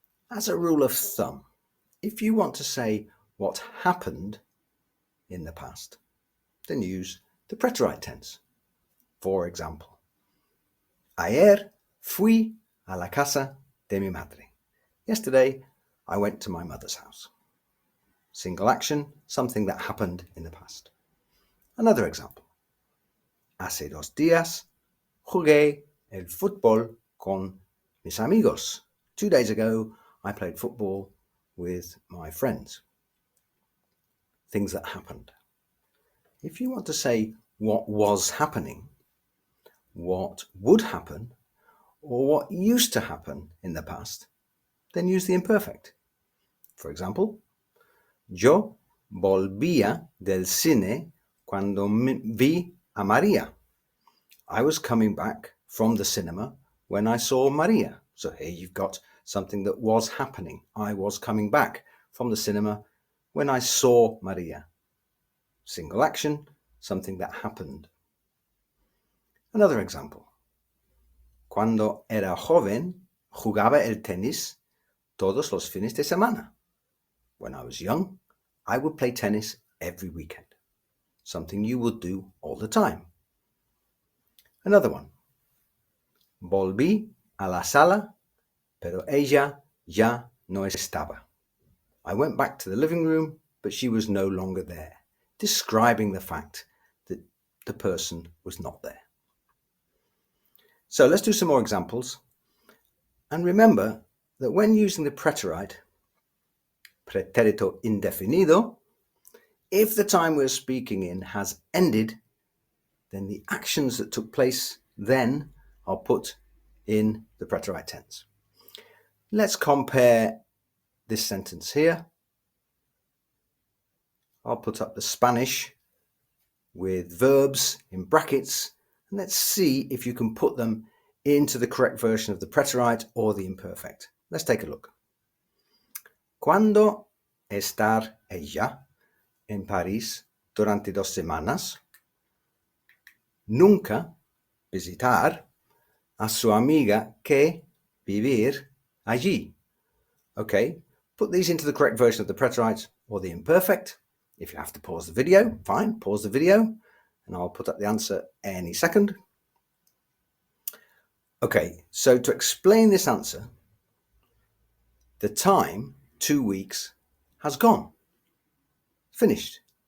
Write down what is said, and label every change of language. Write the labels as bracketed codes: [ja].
[en] As a rule of thumb, if you want to say what happened in the past, then use the preterite tense. For example, [es] ayer fui a la casa de mi madre. [en] Yesterday, I went to my mother's house. Single action, something that happened in the past. Another example. [es] Hace 2 días jugué el fútbol con mis amigos. [en] 2 days ago, I played football with my friends. Things that happened. If you want to say what was happening, what would happen, or what used to happen in the past, then use the imperfect. For example, [es] yo volvía del cine cuando vi a María. [en] I was coming back from the cinema when I saw Maria. So here you've got something that was happening. I was coming back from the cinema when I saw Maria. Single action, something that happened. Another example. [es] Cuando era joven, jugaba el tenis todos los fines de semana. [en] When I was young, I would play tennis every weekend. Something you would do all the time. Another one. [es] Volví a la sala, pero ella ya no estaba. [en] I went back to the living room, but she was no longer there, describing the fact that the person was not there. So let's do some more examples. And remember that when using the preterite, pretérito indefinido, if the time we're speaking in has ended, then the actions that took place then are put in the preterite tense. Let's compare this sentence here. I'll put up the Spanish with verbs in brackets, and let's see if you can put them into the correct version of the preterite or the imperfect. Let's take a look. [es] ¿Cuándo estar ella en París durante 2 semanas? Nunca visitar a su amiga que vivir allí. [en] Okay, put these into the correct version of the preterite or the imperfect. If you have to pause the video, fine, pause the video, and I'll put up the answer any second. Okay, so to explain this answer, the time, 2 weeks, has gone. Finished.